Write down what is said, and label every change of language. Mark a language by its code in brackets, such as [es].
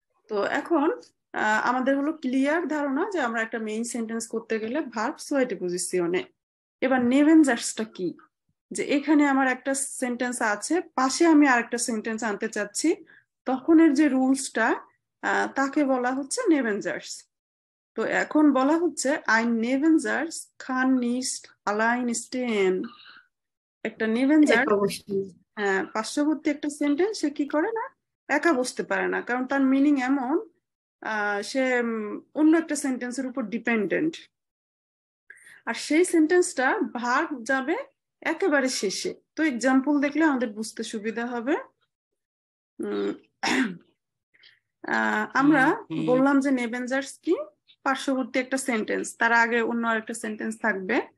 [bn] তো এখন আমাদের হলো ক্লিয়ার ধারণা যে আমরা একটা মেইন সেন্টেন্স করতে গেলে ভার্ব সোয়াইটে পজিশনে। এবার নেবেনজার্সটা কি, যে এখানে আমার একটা সেন্টেন্স আছে, পাশে আমি আরেকটা সেন্টেন্স আনতে চাচ্ছি, তখনের যে রুলসটা তাকে বলা হচ্ছে নেবেনজার্স। তো এখন বলা হচ্ছে [de] ein Nebensatz kann nicht allein stehen। [bn] একটা নেবেনজার্স একা বসে পার্শ্ববর্তী একটা সেন্টেন্স সে কি করে না, একা বসতে পারে না, কারণ তার মিনিং এমন সে অন্য একটা সেন্টেন্সের উপর ডিপেন্ডেন্ট। আর সেই সেন্টেন্সটা ভার্ব যাবে একেবারে শেষে। তো এক্সাম্পল দেখলে আমাদের বুঝতে সুবিধা হবে। উম, আমরা বললাম যে নেবেনজার্স কি, পার্শ্ববর্তী একটা সেন্টেন্স, তার আগে অন্য আরেকটা সেন্টেন্স থাকবে।